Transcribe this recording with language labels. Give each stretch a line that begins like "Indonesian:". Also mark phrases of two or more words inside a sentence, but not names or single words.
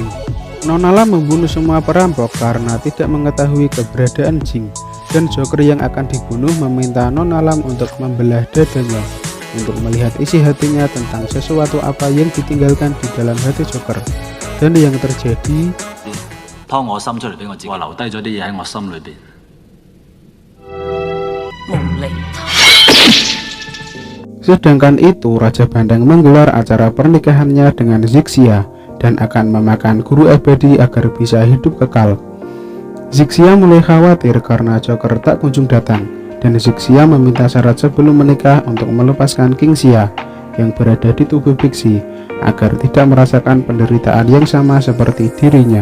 Indonesian: Nona Lam membunuh semua perampok karena tidak mengetahui keberadaan Jing. Dan Joker yang akan dibunuh meminta Nona Lam untuk membelah dadanya untuk melihat isi hatinya tentang sesuatu apa yang ditinggalkan di dalam hati Joker. Dan yang terjadi,
Cantonese: 掏我心出嚟俾我知，我留低咗啲嘢喺我心裏邊。無厘頭。
Indonesian: sedangkan itu Raja Bandang menggelar acara pernikahannya dengan Zixia dan akan memakan guru abadi agar bisa hidup kekal. Zixia mulai khawatir karena Joker tak kunjung datang. Dan Zixia meminta syarat sebelum menikah untuk melepaskan King Xia yang berada di tubuh Bixi agar tidak merasakan penderitaan yang sama seperti dirinya.